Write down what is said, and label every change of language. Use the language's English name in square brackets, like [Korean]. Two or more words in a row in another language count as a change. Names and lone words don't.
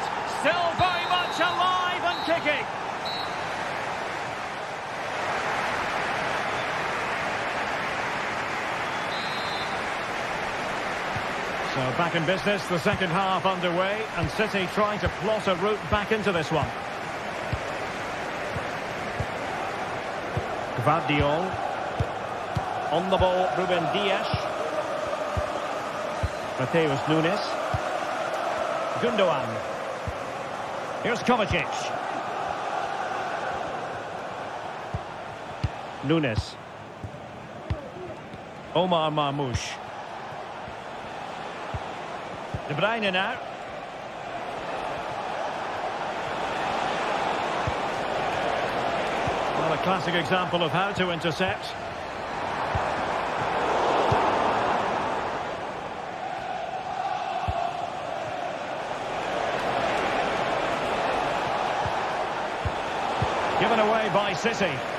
[English] Still very much alive and kicking. So back in business, the second half underway, and City trying to plot a route back into this one. Gvardiol. On the ball, Ruben Dias. Mateus Nunes. Gundogan. Here's Kovacic. Nunes. Omar Marmoush. De Bruyne now. Well, a classic example of how to intercept. Given away by City.